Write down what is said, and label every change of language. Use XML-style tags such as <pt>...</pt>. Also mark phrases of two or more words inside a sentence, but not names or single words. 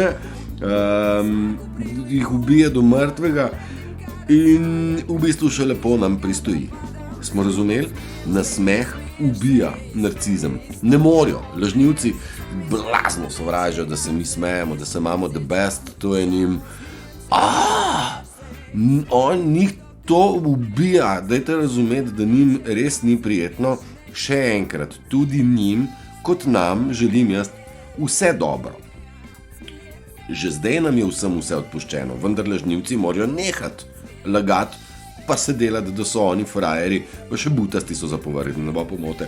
<sl>Jih ubije do mrtvega. In v bistvu še lepo nam pristoji. Smo razumeli? Nasmeh ubija narcizem. Ne morajo. Lažnivci blazno sovražijo, da se mi smejemo, da se imamo</sl> <en>the best.</en> <sl>To je njim... njih to ubija. Dajte razumeti, da njim res ni prijetno. Še enkrat, tudi njim, kot nam, želim jaz vse dobro. Že zdaj nam je vsem vse odpuščeno, vendar lažnivci morajo nehati lagati, pa se delati, da so oni frajeri, pa še butasti so zapovrgli, ne bo pomote.</sl>